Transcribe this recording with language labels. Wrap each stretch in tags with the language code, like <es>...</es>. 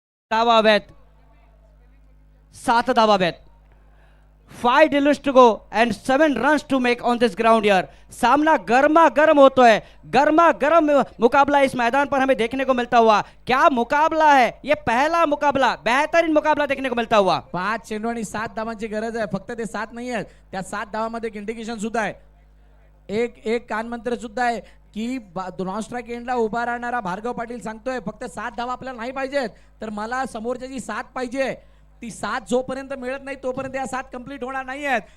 <mr>धावा हव्यात, 7 धावा हव्यात.</mr> <en>5 dealers to go and 7 runs to make on this ground here.</en> <mr>सामना गर्मा गर्म होतोय,</mr> <hi>गर्मा गर्म मुकाबला इस मैदान पर हमें देखने को मिलता हुआ. क्या मुकाबला है, ये पहला मुकाबला, बेहतरीन मुकाबला देखने को मिलता हुआ.</hi> <mr>5 चेंडू आणि 7 धावांची गरज आहे. फक्त ते 7 नाही आहेत, त्या 7 धावामध्ये एक इंडिकेशन सुद्धा आहे, एक कानमंत्र सुद्धा आहे की नॉन स्ट्राईक एंडला उभा राहणारा भार्गव पाटील सांगतोय फक्त 7 धावा आपल्याला नाही पाहिजेत, तर मला समोरच्याची 7 पाहिजे. ती 7 जोपर्यंत मिळत नाही तोपर्यंत या 7 कंप्लीट होणार नाही आहेत.</mr>